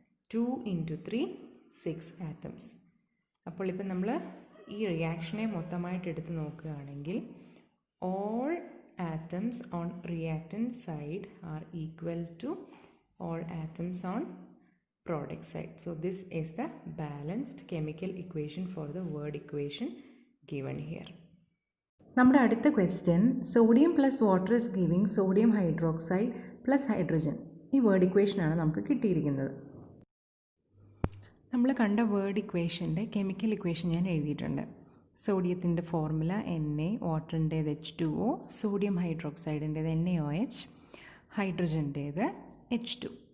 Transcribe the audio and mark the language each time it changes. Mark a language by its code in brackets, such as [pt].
[en] 2 × 3 6 atoms. [ml] അപ്പോൾ ഇപ്പം നമ്മൾ ഈ റിയാക്ഷനെ മൊത്തമായിട്ട് എടുത്ത് നോക്കുകയാണെങ്കിൽ [en] All atoms on reactant side are equal to all atoms on product side. So this is the balanced chemical equation for the word equation given here. [ml] നമ്മുടെ അടുത്ത question, sodium plus water is giving sodium hydroxide plus hydrogen. ഈ word ഇക്വേഷനാണ് നമുക്ക് കിട്ടിയിരിക്കുന്നത്. നമ്മൾ കണ്ട word ഇക്വേഷൻ്റെ chemical equation ഞാൻ എഴുതിയിട്ടുണ്ട്. സോഡിയത്തിൻ്റെ formula Na, വാട്ടറിൻ്റേത് H2O, sodium ഹൈഡ്രോക്സൈഡിൻ്റേത് NaOH, ഹൈഡ്രജൻ്റേത് H2.